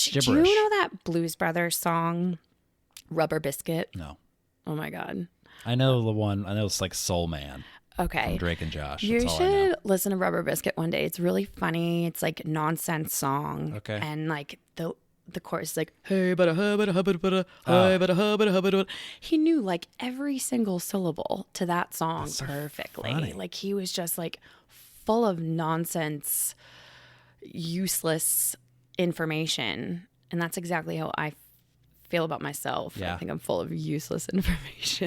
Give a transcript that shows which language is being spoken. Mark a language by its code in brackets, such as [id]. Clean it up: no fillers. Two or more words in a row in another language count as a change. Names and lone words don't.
[en] Do you know that Blues Brothers song, Rubber Biscuit? No. Oh my God. I know the one. I know it's like Soul Man. Okay. From Drake and Josh. You That's all I know. should listen to Rubber Biscuit one day. It's really funny. It's like a nonsense song. Okay. And like the chorus is like, hey, bada, bada, bada, bada, hey, bada, bada, bada. He knew like every single syllable to that song That's so perfectly. funny. Like he was just like full of nonsense, useless information. And that's exactly how I feel about myself. Yeah. I think I'm full of useless information.